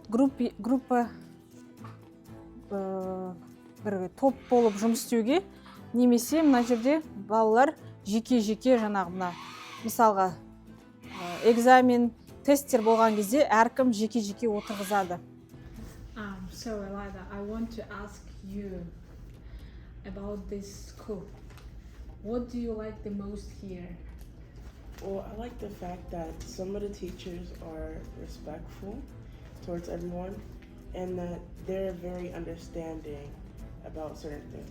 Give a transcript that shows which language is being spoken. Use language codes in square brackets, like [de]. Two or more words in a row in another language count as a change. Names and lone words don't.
[kk] Группа бір топ болып жұмыс істеуге, немесе мына жерде балалар жеке-жеке жаңағы мына мысалға экзамен, тесттер болған кезде әркім жеке-жеке отырғызады. [en] So Elida, I want to ask you about this school. What do you like the most here? Well, I like the fact that some of the teachers are respectful towards everyone and that they're very understanding about certain things.